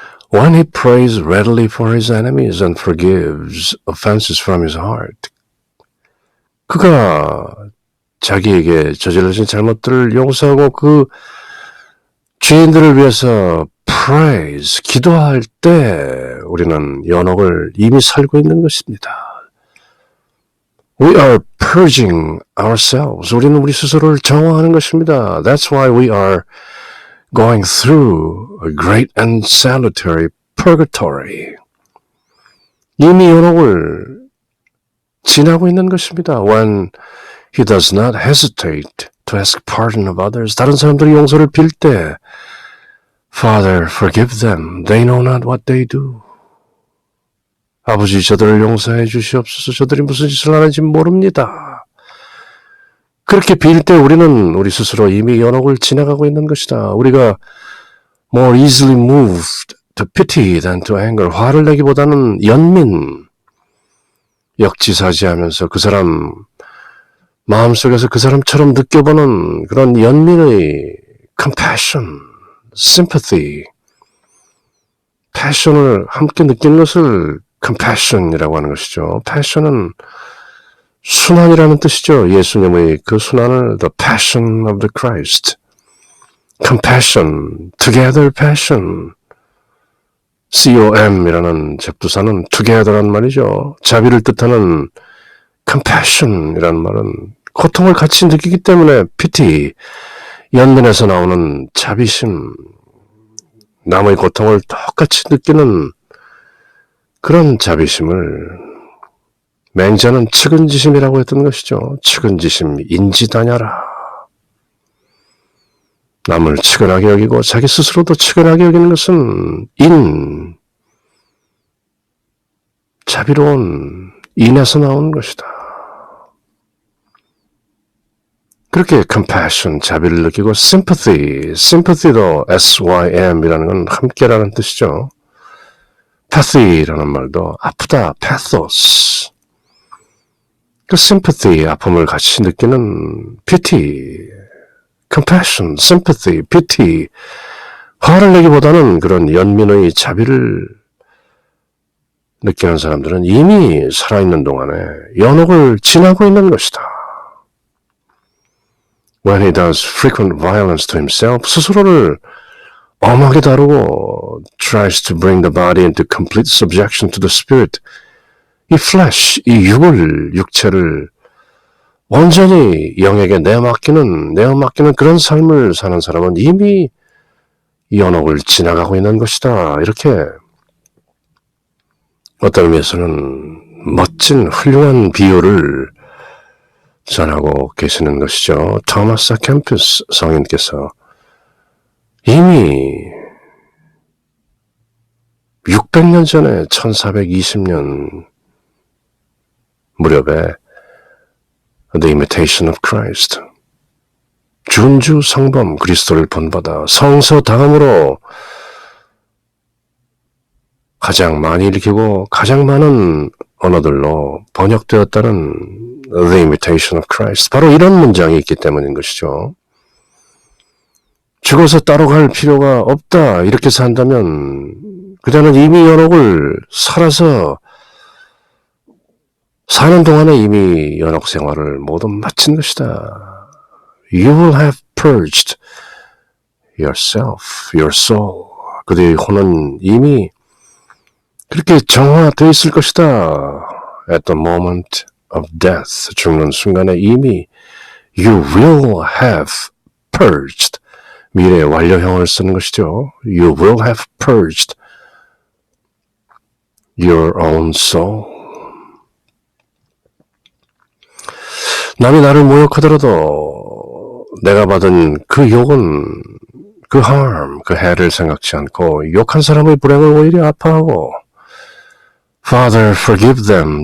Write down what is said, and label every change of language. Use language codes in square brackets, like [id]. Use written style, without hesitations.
[en] When he prays readily for his enemies and forgives offenses from his heart, [ko] 그가 자기에게 저질러진 잘못들을 용서하고 그 죄인들을 위해서 praise, 기도할 때 우리는 연옥을 이미 살고 있는 것입니다. [en] We are purging ourselves. [ko] 우리는 우리 스스로를 정화하는 것입니다. [en] That's why we are going through a great and salutary purgatory. [ko] 이미 연옥을 지나고 있는 것입니다. [en] When he does not hesitate to ask pardon of others. [ko] 다른 사람들이 용서를 빌 때 [en] Father, forgive them. They know not what they do. [ko] 아버지, 저들을 용서해 주시옵소서. 저들이 무슨 짓을 하는지 모릅니다. 그렇게 빌 때 우리는 우리 스스로 이미 연옥을 지나가고 있는 것이다. [en] 우리가 more easily moved to pity than to anger. [ko] 화를 내기보다는 연민, 역지사지하면서 그 사람 마음속에서 그 사람처럼 느껴보는 그런 연민의 compassion, sympathy, passion을 함께 느끼는 것을 compassion이라고 하는 것이죠. passion은 순환이라는 뜻이죠. 예수님의 그 순환을 [en] the passion of the Christ, [ko] compassion, together passion, COM이라는 접두사는 together란 말이죠. 자비를 뜻하는 compassion이라는 말은 고통을 같이 느끼기 때문에 pity, 연민에서 나오는 자비심, 남의 고통을 똑같이 느끼는 그런 자비심을 맹자는 측은지심이라고 했던 것이죠. 측은지심, 인지다냐라. 남을 측은하게 여기고 자기 스스로도 측은하게 여기는 것은 자비로운 인에서 나오는 것이다. 그렇게 compassion, 자비를 느끼고 sympathy도 SYM이라는 건 함께라는 뜻이죠. pathy라는 말도 아프다, pathos. 그 sympathy, 아픔을 같이 느끼는 pity, compassion, sympathy, pity. 화를 내기보다는 그런 연민의 자비를 느끼는 사람들은 이미 살아있는 동안에 연옥을 지나고 있는 것이다. [en] When he does frequent violence to himself, [ko] 스스로를 엄하게 다루고 [en] tries to bring the body into complete subjection to the spirit, [ko] 이 flesh, 이 육체를 온전히 영에게 내어맡기는 그런 삶을 사는 사람은 이미 연옥을 지나가고 있는 것이다. 이렇게 어떤 의미에서는 멋진 훌륭한 비유를 전하고 계시는 것이죠. 토마스 캠퍼스 성인께서 이미 600년 전에 1420년 무렵에 The Imitation of Christ, 준주 성범 그리스도를 본받아 성서당함으로 가장 많이 읽히고 가장 많은 언어들로 번역되었다는 The Imitation of Christ. 바로 이런 문장이 있기 때문인 것이죠. 죽어서 따로 갈 필요가 없다 이렇게 산다면 그자는 이미 연옥을 살아서 사는 동안에 이미 연옥 생활을 모두 마친 것이다. [en] You will have purged yourself, your soul. [ko] 그대의 혼은 이미 그렇게 정화되어 있을 것이다. [en] At the moment of death, [ko] 죽는 순간에 이미 [en] you will have purged. [ko] 미래 완료형을 쓰는 것이죠. [en] You will have purged your own soul. [ko] 남이 나를 모욕하더라도 내가 받은 그 욕은 그 harm, 그 해를 생각지 않고 욕한 사람의 불행을 오히려 아파하고 [en] Father, forgive them.